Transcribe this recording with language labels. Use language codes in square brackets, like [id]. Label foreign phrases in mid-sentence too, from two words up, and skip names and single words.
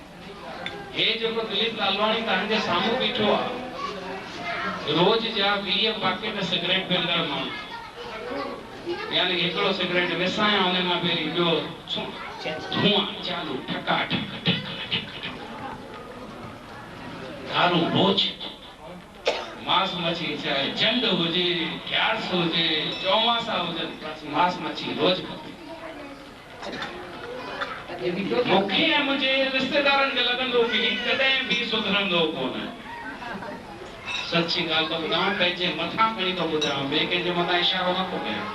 [sd] हे जेको दिलीप लालवाणी तव्हांजे साम्हूं बीठो आहे, रोज जा 20 पैकेट सिगरेट पींदड़ माण्हू, यानी हिकिड़ो सिगरेट विसाया हुन मां पहिरीं ॿियो धुआं चालू, ठका ठक ठक ठक ठक, दारू बोझ, मांस मच्छी चाहे चंड हुजे, ग्यारस हुजे, चौमासा हुजनि, बस मांस मच्छी रोज खपे। मूंखे ऐं मुंहिंजे रिश्तेदारनि खे लॻंदो कि ही कॾहिं बि सुधरंदो कोन। सची ॻाल्हि थो ॿुधायां, पंहिंजे मथां खणी थो ॿुधायां, ॿिए कंहिंजे मथां इशारो न थो कयां।